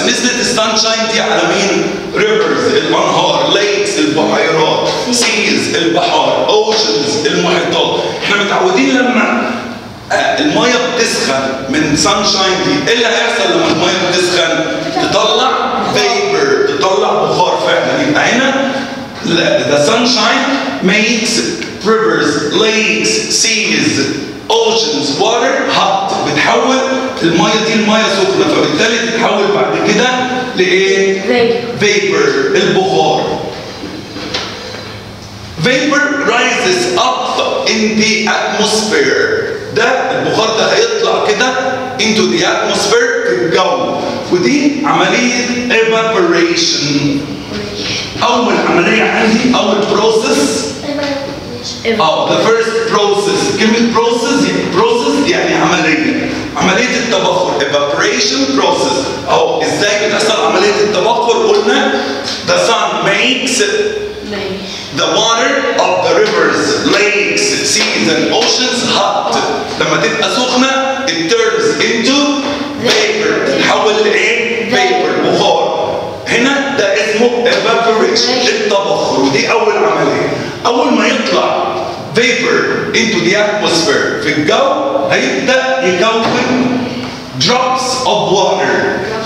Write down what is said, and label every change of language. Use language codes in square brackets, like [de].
[ar] نزلت السانشاين دي على مين؟ rivers الانهار. lakes البحيرات. seas البحار. oceans المحيطات. احنا متعودين لما الميه بتسخن من sunshine دي ايه اللي هيحصل لما الميه بتسخن؟ تطلع vapor تطلع بخار فعلا. يبقى هنا [en] the sunshine makes rivers, lakes, seas, oceans, water hot. [ar] بتحول الميه دي لميه سخنه فبالتالي تتحول بعد كده لايه؟ vapor البخار. [en] Vapor rises up in the atmosphere. [ar] ده البخار ده هيطلع كده [en] into the atmosphere [ar] في الجو. ودي عمليه evaporation. أول عملية عندي أول process [en] the first process. [ar] كلمة process يعني عملية التبخر. [en] evaporation process. [ar] ازاي بتحصل عملية التبخر؟ قلنا [en] the sun makes the water of the rivers, lakes, seas and oceans hot. [ar] لما تبقى سخنة [en] it turns into vapor [ar] تتحول لإيه؟ vapor بخار. هنا ده اسمه evaporation التبخر. ودي أول عملية. أول ما يطلع vapor [en] into the atmosphere [ar] في الجو هيبدأ يكون [en] drops of water.